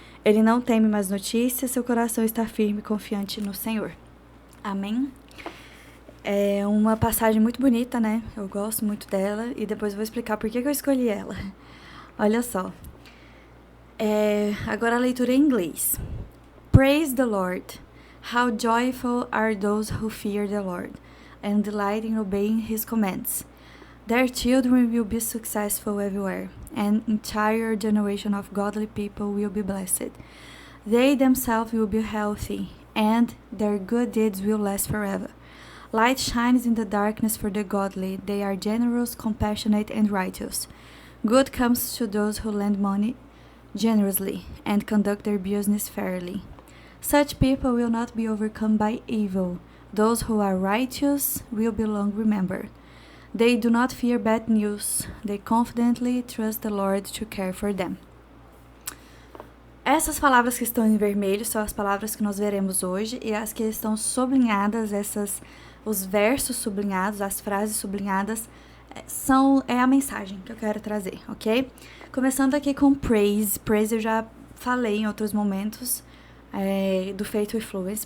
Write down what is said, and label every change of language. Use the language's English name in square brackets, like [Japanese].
[Portuguese] Ele não teme más notícias, seu coração está firme e confiante no Senhor. Amém? É uma passagem muito bonita, né? Eu gosto muito dela e depois eu vou explicar por que eu escolhi ela. Olha só. Agora a leitura em inglês. [English] Praise the Lord. How joyful are those who fear the Lord and delight in obeying His commands. Their children will be successful everywhere. An entire generation of godly people will be blessed. They themselves will be healthy, and their good deeds will last forever. Light shines in the darkness for the godly. They are generous, compassionate, and righteous. Good comes to those who lend money generously and conduct their business fairly. Such people will not be overcome by evil. Those who are righteous will be long remembered. They do not fear bad news. They confidently trust the Lord to care for them. [Portuguese] Essas palavras que estão em vermelho são as palavras que nós veremos hoje, e as que estão sublinhadas, os versos sublinhados, as frases sublinhadas, é a mensagem que eu quero trazer, ok? Começando aqui com praise. Praise eu já falei em outros momentos, do Faith with Fluency.